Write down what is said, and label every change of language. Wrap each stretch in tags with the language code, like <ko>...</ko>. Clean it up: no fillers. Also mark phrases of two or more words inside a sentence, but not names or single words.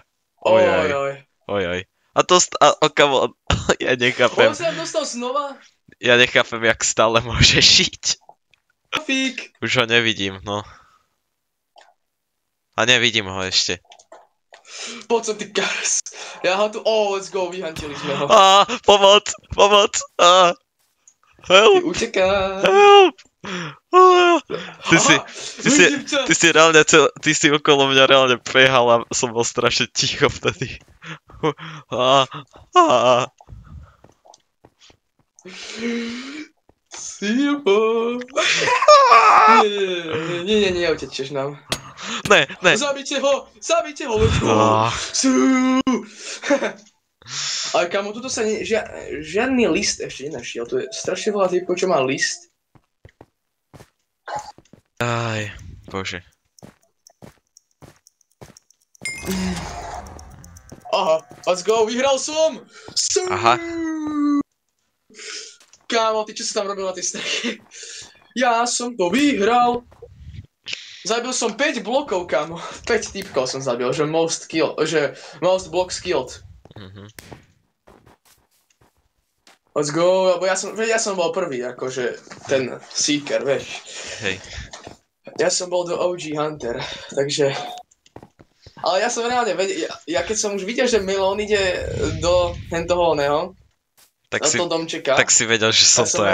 <sk>Ojoj. A to... kamo, ja nechápem. On sa dostal znova? Ja nechápem, jak stále môže žiť. Fík. Už ho nevidím, no. A nevidím ho ešte. Poď som, ty kars. Ja ho tu...</sk> <en>let's go,</en> <sk>vyhantili sme ho. Pomoc! Help! Ty uteká. Help! Ty si reálne, ty si okolo mňa reálne behal a som bol strašne ticho vtedy. Sipo. Nie, neutečeš nám. Ne. Zabite ho,</sk> <en>let's go.</en> <sk>Ale kamo, tuto sa žiadny list ešte nenašiel, tu je strašne veľa typov, čo má list. Aj, bože.</sk> <en>Aha, let's go,</en> <sk>vyhral som! Aha. Kámo, ty čo si tam robil na tej streche? Ja som to vyhral! Zabil som 5 blokov, kámo. 5 typkov som zabil, že</sk> <en>most blocks killed. Let's go,</en> <sk>lebo ja som bol prvý, akože ten Seeker, vieš. Hej. Ja som bol do OG Hunter, takže... Ale ja som reálne vedel, ja keď som už videl, že melón ide do toho oného, tak do toho domčeka. Tak si vedel, že som to ja.</sk>